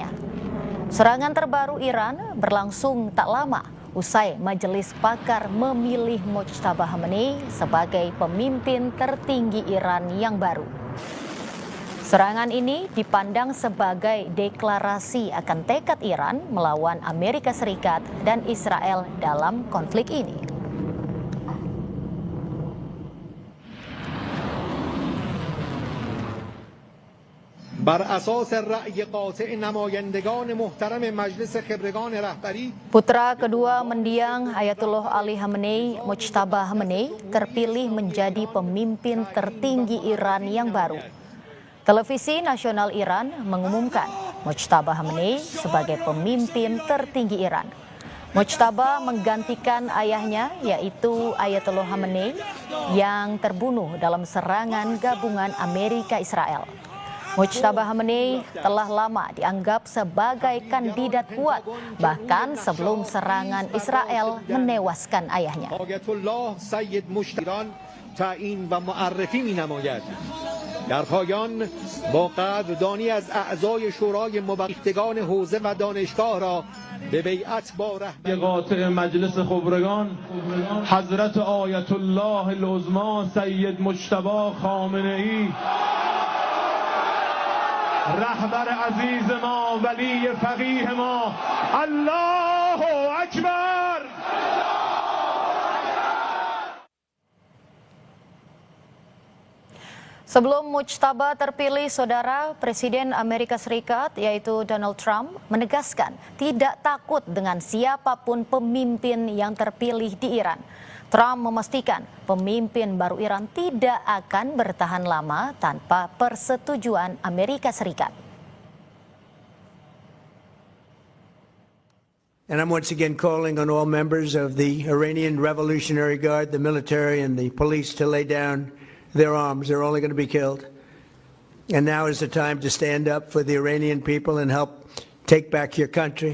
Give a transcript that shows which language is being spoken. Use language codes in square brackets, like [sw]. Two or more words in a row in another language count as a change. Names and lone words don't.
[id] Serangan terbaru Iran berlangsung tak lama usai Majelis Pakar memilih Mojtaba Khamenei sebagai pemimpin tertinggi Iran yang baru. Serangan ini dipandang sebagai deklarasi akan tekad Iran melawan Amerika Serikat dan Israel dalam konflik ini. [fa] بر اساس رأی قاطع نمایندگان محترم مجلس خبرگان رهبری. [id] Putra kedua mendiang Ayatollah Ali Khamenei, Mojtaba Khamenei, terpilih menjadi pemimpin tertinggi Iran yang baru. Televisi nasional Iran mengumumkan Mojtaba Khamenei sebagai pemimpin tertinggi Iran. Mojtaba menggantikan ayahnya, yaitu Ayatollah Khamenei, yang terbunuh dalam serangan gabungan Amerika Israel. Mojtaba Khamenei telah lama dianggap sebagai kandidat kuat, bahkan sebelum serangan Israel menewaskan ayahnya. [fa] در پایان با قدردانی از اعضای شورای موقتگان حوزه و دانشگاه را به بیعت با رهبری قاطع مجلس خبرگان حضرت آیت الله العظما سید مجتبی خامنه‌ای رهبر عزیز ما ولی فقیه ما الله اکبر. [id] Sebelum Mojtaba terpilih, saudara, Presiden Amerika Serikat yaitu Donald Trump menegaskan tidak takut dengan siapapun pemimpin yang terpilih di Iran. Trump memastikan pemimpin baru Iran tidak akan bertahan lama tanpa persetujuan Amerika Serikat. [en] And I'm once again calling on all members of the Iranian Revolutionary Guard, the military and the police to lay down their arms. They're only going to be killed. And now is the time to stand up for the Iranian people and help take back your country.